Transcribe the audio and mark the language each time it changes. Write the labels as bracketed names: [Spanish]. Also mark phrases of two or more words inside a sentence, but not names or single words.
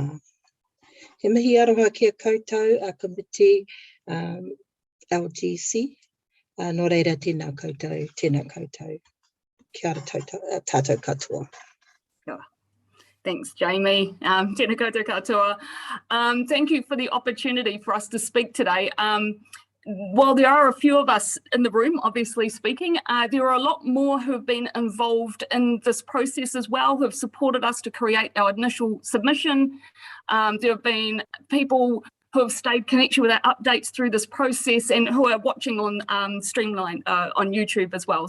[Māori] He mihi aroha kia koutou, a committee LGC, nō reira tēnā koutou, tēnā koutou. Kia ora tātou katoa. Thanks, Jamie. Tēnā koutou katoa. [English] Thank you for the opportunity for us to speak today. While there are a few of us in the room, obviously speaking, there are a lot more who have been involved in this process as well, who have supported us to create our initial submission. There have been people who have stayed connected with our updates through this process and who are watching on Streamline on YouTube as well.